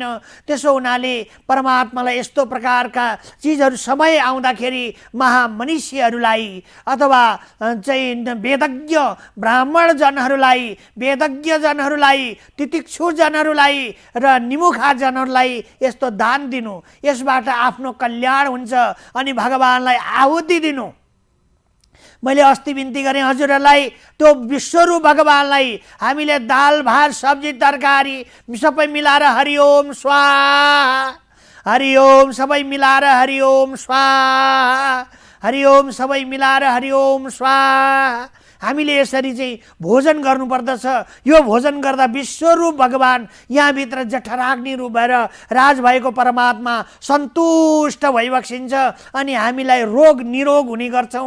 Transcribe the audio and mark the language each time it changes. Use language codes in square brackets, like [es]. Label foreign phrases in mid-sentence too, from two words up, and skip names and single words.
[ne] त्यसो हुनाले परमात्मालाई यस्तो प्रकारका चिजहरू समय आउँदाखेरि महामनिषीहरूलाई अथवा चाहिँ वेदज्ञ ब्राह्मण जनहरूलाई, वेदज्ञ जनहरूलाई, तितिक्षु जनहरूलाई र निमुखा जनहरूलाई यस्तो दान दिनु। यसबाट आफ्नो कल्याण हुन्छ अनि भगवानलाई आहुति दिनु। मैले अस्ति बिन्ती गरेँ हजुरहरूलाई, त्यो विश्वरूप भगवानलाई हामीले दाल भात सब्जी तरकारी सबै मिलाएर [sa] हरिओम स्वाहा, [ne] हरिओम सबै मिलाएर [sa] हरिओम स्वाहा, [ne] हरिओम सबै मिलाएर [sa] हरिओम स्वाहा [ne] हामीले यसरी चाहिँ भोजन गर्नुपर्दछ। यो भोजन गर्दा विश्वरूप भगवान यहाँभित्र जठराग्नि रूप भएर राज भएको परमात्मा सन्तुष्ट भइबक्सिन्छ अनि हामीलाई रोग निरोग हुने गर्छौँ।